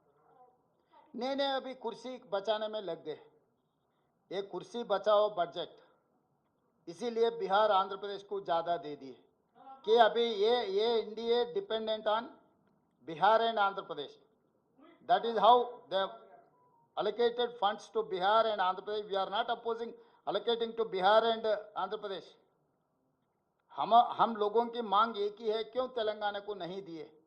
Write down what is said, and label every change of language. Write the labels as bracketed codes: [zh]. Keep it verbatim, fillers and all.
[hi] नहीं नहीं अभी कुर्सी बचाने में लग गए, ये कुर्सी बचाओ बजट इसीलिए बिहार आंध्र प्रदेश को ज़्यादा दे दिए कि अभी ये ये [en] India dependent on Bihar and Andhra Pradesh. That is how they allocated funds to Bihar and Andhra Pradesh. We are not opposing allocating to Bihar and uh, Andhra Pradesh. [hi] हम हम लोगों की मांग एक ही है, क्यों तेलंगाना को नहीं दिए?